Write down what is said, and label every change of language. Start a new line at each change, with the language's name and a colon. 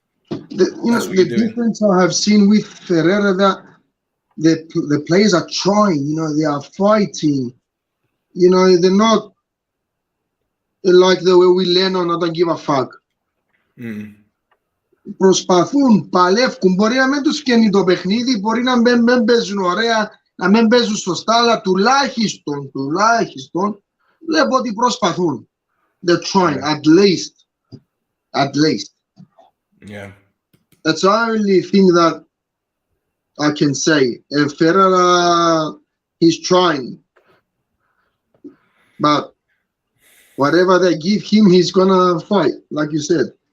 English: The difference I have seen with Ferreira that the players are trying, you know, they are fighting. You know, they're not like the way we learn or not give a fuck.
Greek: Προσπαθούν, παλεύκουν. Μπορεί να μην τους καίνει το παιχνίδι, μπορεί να μην παίζουν ωραία, να μην παίζουν σωστά, αλλά τουλάχιστον βλέπω ότι προσπαθούν.
English: They're trying, at least. Yeah. That's the only thing that I can say. And Ferreira, he's trying. But whatever they give him, he's gonna fight, like you said.